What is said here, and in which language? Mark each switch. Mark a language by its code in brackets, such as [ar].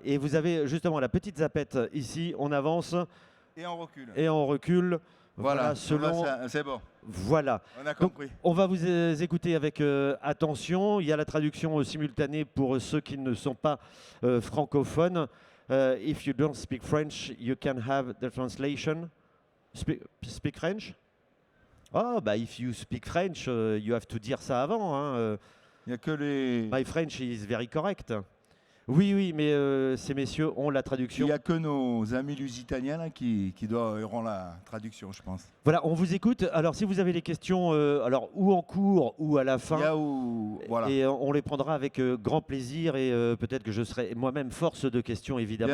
[fr] Et vous avez justement la petite zapette ici, on avance Et on recule. et on recule. Voilà, Selon. c'est bon. Voilà. On a Donc, compris. on va vous écouter avec attention. Il y a la traduction simultanée pour ceux qui ne sont pas francophones. [en] If you don't speak French, you can have the translation. Speak French? Oh, bah, if you speak French, you have to [fr] dire ça avant. Hein. Il n'y a que les. [en] My French is very correct. [fr] Oui, oui, mais ces messieurs ont la traduction. Il n'y a que nos amis lusitaniens là, qui auront la traduction, je pense. Voilà, on vous écoute. Alors, si vous avez des questions, alors ou en cours ou à la fin, Voilà. et on les prendra avec grand plaisir et peut-être que je serai moi-même force de questions, évidemment.